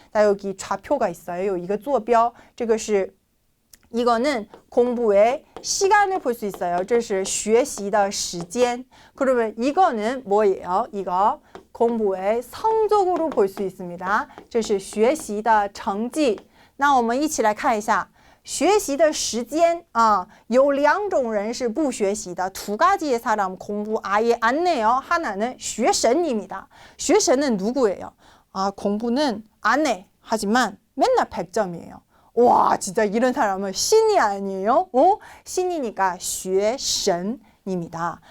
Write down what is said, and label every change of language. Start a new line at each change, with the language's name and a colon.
Korean: 자, 여기 좌표가 있어요. 이거 坐标, 이거는 공부의 시간을 볼 수 있어요.
Chinese: 这是学习的时间.
Korean: 그러면 이거는 뭐예요? 이거 공부의 성적으로 볼 수 있습니다.
Chinese: 这是学习的成绩. 那我们一起来看一下学习的时间啊, 有两种人是不学习的.
Korean: 두 가지의 사람 공부 아예 안 해요. 하나는 学神입니다. 学神은 누구예요? 공부는 안 해. 하지만 맨날 100점이에요. 와, 진짜 이런 사람은 신이 아니에요? 신이니까 学神입니다.